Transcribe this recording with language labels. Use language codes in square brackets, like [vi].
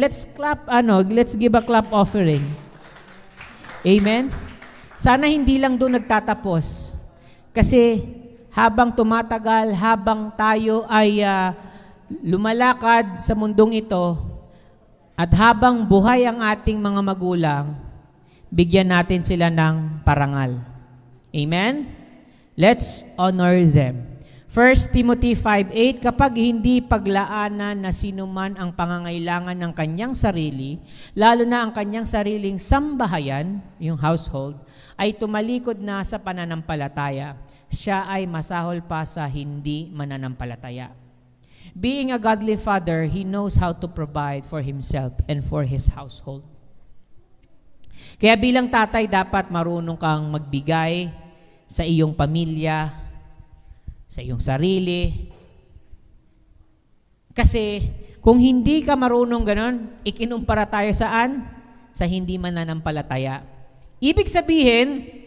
[en] Let's clap, let's give a clap offering. [tl] Amen? Sana hindi lang doon nagtatapos. Kasi habang tumatagal, habang tayo ay lumalakad sa mundong ito, at habang buhay ang ating mga magulang, bigyan natin sila ng parangal. Amen? [en] Let's honor them. [tl] 1 Timothy 5:8, kapag hindi paglaanan na sinuman ang pangangailangan ng kanyang sarili, lalo na ang kanyang sariling sambahayan, yung household, ay tumalikod na sa pananampalataya, siya ay masahol pa sa hindi mananampalataya. [en] Being a godly father, he knows how to provide for himself and for his household. [tl] Kaya bilang tatay, dapat marunong kang magbigay sa iyong pamilya, sa iyong sarili. Kasi kung hindi ka marunong ganon, ikinumpara tayo saan? Sa hindi mananampalataya. Ibig sabihin,